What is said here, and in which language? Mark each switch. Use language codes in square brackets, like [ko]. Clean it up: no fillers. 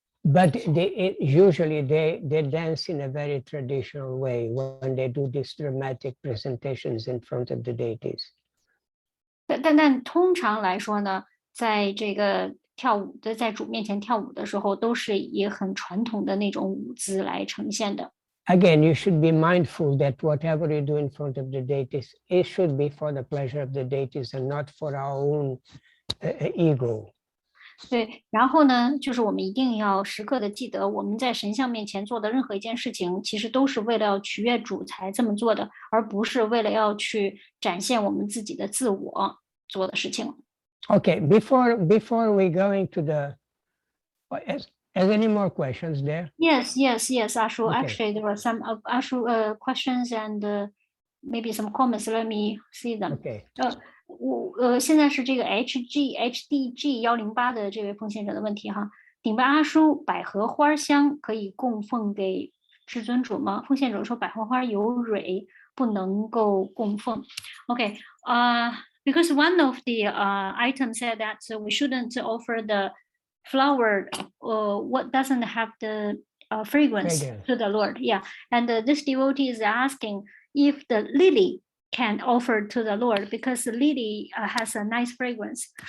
[en] But usually they dance in a very traditional way when they do these dramatic presentations in front of the deities. [zh] 但通常来说呢，在这个跳舞的在主面前跳舞的时候，都是以很传统的那种舞姿来呈现的。 Again, you should be mindful that whatever you do in front of the deities, it should be for the pleasure of the deities and not for our own ego. 对，然后呢，就是我们一定要时刻的记得，我们在神像面前做的任何一件事情，其实都是为了要取悦主才这么做的，而不是为了要去展现我们自己的自我做的事情。 [en] Okay, before we go into the, is any more questions there? Yes, Ashu. Okay. Actually, there were some Ashu questions and maybe some comments. Let me see them. Okay. [zh] 现在是这个 HDG 108的这位奉献者的问题哈。顶拜阿叔，百合花香可以供奉给至尊主吗？奉献者说百合花有蕊，不能够供奉。 [en] Okay, because one of the items said that we shouldn't offer the flower what doesn't have the fragrance to the Lord. Yeah, and this devotee is asking if the lily can offer to the Lord because the lily has a nice fragrance.